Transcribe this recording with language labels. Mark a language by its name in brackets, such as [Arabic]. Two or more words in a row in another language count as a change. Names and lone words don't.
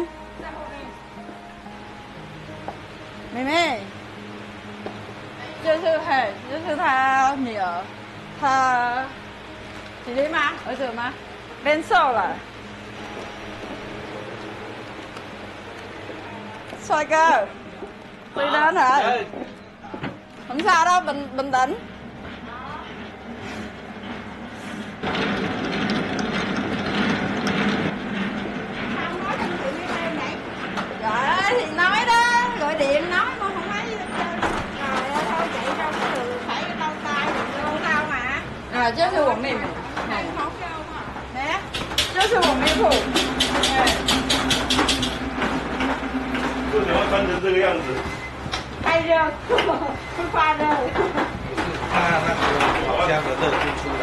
[Chinese] 在后面。妹妹，就是她女儿，她姐姐吗？儿子吗？变瘦了。帅哥， [Vietnamese] đi đến hả? Không sao đâu, bình tĩnh. Trời ơi thì nói đó, gọi điện nói mà không thấy. Trời ơi thôi chạy đâu có được, phải lau tay thì lau sao mà. À, [Chinese] 这是我妹妹。哎，这是我妹夫。为什么穿成这个样子？太热，会发热。怕那个烤箱的热就出来，